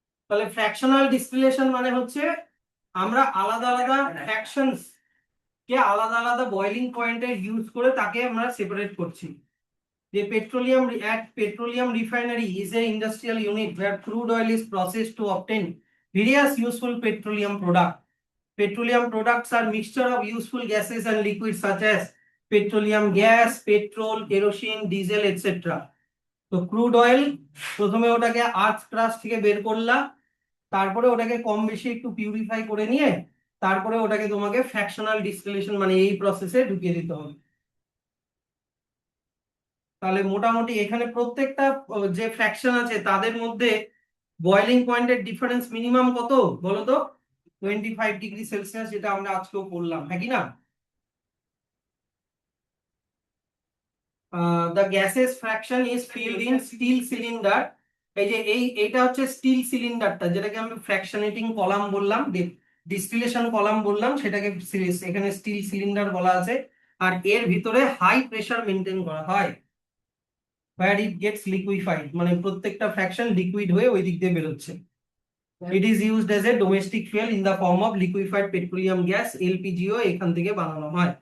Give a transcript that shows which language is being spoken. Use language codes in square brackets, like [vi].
[bn] তাহলে fractional distillation মানে হচ্ছে আমরা আলাদা আলাদা ফ্র্যাকশনস কে আলাদা আলাদা বয়লিং পয়েন্টে ইউজ করে তাকে আমরা সেপারেট করছি। [en] যে petroleum refinery is a industrial unit where crude oil is processed to obtain various useful petroleum products. Petroleum products are mixture of useful gases and liquids such as petroleum gas, petrol, kerosene, diesel, etc. [bn] তো crude oil প্রথমে ওটাকে আর্থ crust থেকে বের করলা, তারপরে ওটাকে কম বেশি একটু পিউরিফাই করে নিয়ে তারপরে ওটাকে তোমাকে ফ্র্যাকশনাল ডিস্টিলেশন মানে এই প্রসেসে ঢুকিয়ে দিতে হবে। তাহলে মোটামুটি এখানে প্রত্যেকটা যে ফ্র্যাকশন আছে তাদের মধ্যে বয়লিং পয়েন্টের ডিফারেন্স মিনিমাম কত বলো তো? 25°C, যেটা আমরা আজকেও করলাম, হ্যাঁ কি না? [en] The gases fraction is filled in steel cylinder. [bn] এই যে এইটা হচ্ছে স্টিল সিলিন্ডারটা, যেটাকে আমি ফ্র্যাকশনেটিং কলাম বললাম, ডিস্টিলেশন কলাম বললাম, সেটাকে এখানে স্টিল সিলিন্ডার বলা আছে। আর এর ভিতরে হাই প্রেসার মেনটেন করা হয়, [en] where it gets liquefied, [bn] মানে প্রত্যেকটা ফ্র্যাকশন লিকুইড হয়ে ওই দিক দিয়ে বেরোচ্ছে। [en] It is used as a domestic fuel in the form of liquefied petroleum gas, LPGO [bn] এখান থেকে বানানো হয়।